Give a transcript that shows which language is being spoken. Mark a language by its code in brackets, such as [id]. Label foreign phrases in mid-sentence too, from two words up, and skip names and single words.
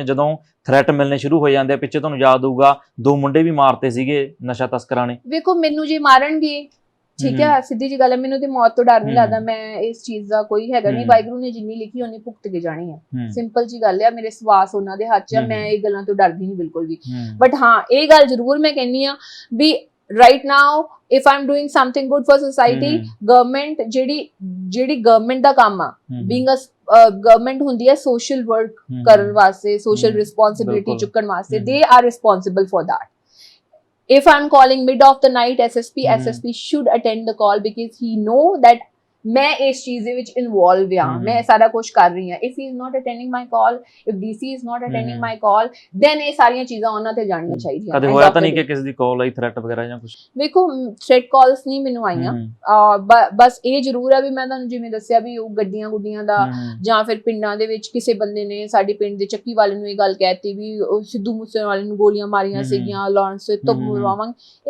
[pa] ਜਦੋਂ ਥ੍ਰੈਟ ਮਿਲਣੇ ਸ਼ੁਰੂ ਹੋ ਜਾਂਦੇ, ਪਿੱਛੇ ਤੁਹਾਨੂੰ ਯਾਦ ਹੋਊਗਾ 2 ਮੁੰਡੇ ਵੀ ਮਾਰਤੇ ਸੀਗੇ ਨਸ਼ਾ ਤਸਕਰਾਂ ਨੇ। ਵੇਖੋ ਮੈਨੂੰ ਜੇ ਮਾਰਨਗੇ, ਠੀਕ ਹੈ, ਸਿੱਧੀ ਜੀ ਗੱਲ ਹੈ, ਮੈਨੂੰ ਤੇ ਮੌਤ ਤੋਂ ਡਰ ਨਹੀਂ ਲੱਗਦਾ। ਮੈਂ ਇਸ ਚੀਜ਼ ਦਾ ਕੋਈ ਹੈਗਾ ਨਹੀਂ, ਵਾਹਿਗੁਰੂ ਨੇ ਜਿੰਨੀ ਲਿਖੀ ਉਹਨੇ ਭੁਗਤ ਕੇ ਜਾਣੀ ਹੈ। ਸਿੰਪਲ ਜੀ ਗੱਲ ਹੈ, ਮੇਰੇ ਸਵਾਸ ਉਹਨਾਂ ਦੇ ਹੱਥ 'ਚ ਆ, ਮੈਂ ਇਹ ਗੱਲਾਂ ਤੋਂ ਡਰਦੀ ਨਹੀਂ ਬਿਲਕੁਲ ਵੀ। ਬਟ ਹਾਂ, ਇਹ ਗੱਲ ਜ਼ਰੂਰ ਮੈਂ ਕਹਿੰਦੀ ਆ ਵੀ [en] right now if I'm doing something good for society, government [pa] ਜਿਹੜੀ ਗਵਰਨਮੈਂਟ ਦਾ ਕੰਮ ਆ, [en] being a government [pa] ਹੁੰਦੀ ਹੈ [en] social work [pa] ਕਰਨ ਵਾਸਤੇ, [en] social responsibility [pa] ਚੁੱਕਣ ਵਾਸਤੇ, [en] they are responsible for that. If I'm calling mid of the night SSP should attend the call because he know that [pa] ਮੈਂ ਇਸ ਚੀਜ਼ ਦੇ ਵਿੱਚ ਇਨਵੋਲਵ ਆ, ਮੈਂ ਸਾਰਾ ਕੁਝ ਕਰ ਰਹੀ ਹਾਂ। [en] If he is not attending my call, if DC is not attending my call, then [pa] ਇਹ ਸਾਰੀਆਂ ਚੀਜ਼ਾਂ ਉਹਨਾਂ ਤੇ ਜਾਣੀਆਂ ਚਾਹੀਦੀਆਂ। ਕਦੇ ਹੋਇਆ ਤਾਂ ਨਹੀਂ ਕਿ ਕਿਸੇ ਦੀ ਕਾਲ ਆਈ ਥ੍ਰੈਟ ਵਗੈਰਾ ਜਾਂ ਕੁਝ? ਵੇਖੋ [en] threat calls [pa] ਨਹੀਂ ਮੈਨੂੰ ਆਈਆਂ, ਬਸ ਇਹ ਜ਼ਰੂਰ ਹੈ ਵੀ ਮੈਂ ਤੁਹਾਨੂੰ ਜਿਵੇਂ ਦੱਸਿਆ ਵੀ ਉਹ ਗੱਡੀਆਂ ਗੁੱਡੀਆਂ ਦਾ ਜਾਂ ਫਿਰ ਪਿੰਡਾਂ ਦੇ ਵਿੱਚ ਕਿਸੇ ਬੰਦੇ ਨੇ ਸਾਡੇ ਪਿੰਡ ਦੇ ਚੱਕੀ ਵਾਲੇ ਨੂੰ ਇਹ ਗੱਲ ਕਹਿਤੀ ਵੀ ਉਹ ਸਿੱਧੂ ਮੂਸੇਵਾਲੇ ਨੂੰ ਗੋਲੀਆਂ ਮਾਰੀਆਂ ਸੀਗੀਆਂ, ਲਾਰੈਂਸ ਤੋਂ ਮਰਵਾਵਾਂਗੇ।